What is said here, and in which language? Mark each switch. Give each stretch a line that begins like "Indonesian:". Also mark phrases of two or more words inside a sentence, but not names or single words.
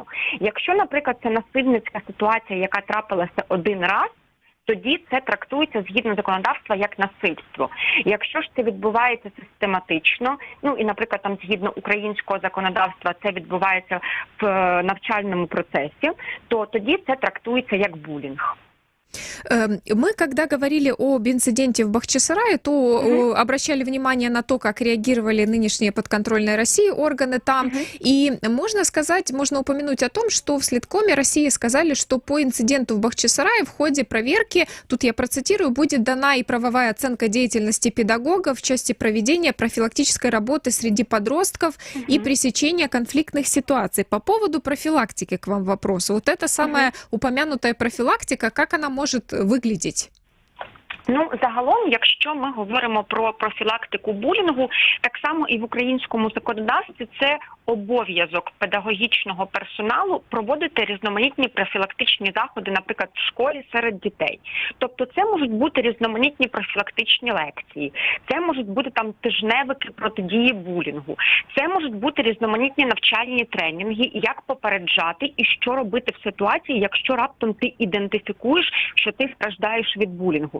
Ukrainian: Якщо, наприклад, це насильницька ситуація, яка трапилася один раз, тоді це трактується згідно законодавства як насильство. Якщо ж це відбувається систематично, і, наприклад, згідно українського законодавства це відбувається в навчальному процесі, то тоді це трактується як булінг.
Russian: Мы, когда говорили об инциденте в Бахчисарае, то обращали внимание на то, как реагировали нынешние подконтрольные России органы там. И можно упомянуть о том, что в Следкоме России сказали, что по инциденту в Бахчисарае в ходе проверки, тут я процитирую, будет дана и правовая оценка деятельности педагогов в части проведения профилактической работы среди подростков и пресечения конфликтных ситуаций. По поводу профилактики к вам вопрос. Вот эта самая упомянутая профилактика, как она может выглядеть?
Ukrainian: Ну, загалом, якщо ми говоримо про профілактику булінгу, так само і в українському законодавстві це обов'язок педагогічного персоналу проводити різноманітні профілактичні заходи, наприклад, в школі серед дітей. Тобто це можуть бути різноманітні профілактичні лекції, це можуть бути там тижневики протидії булінгу, це можуть бути різноманітні навчальні тренінги, як попереджати і що робити в ситуації, якщо раптом ти ідентифікуєш, що ти страждаєш від булінгу.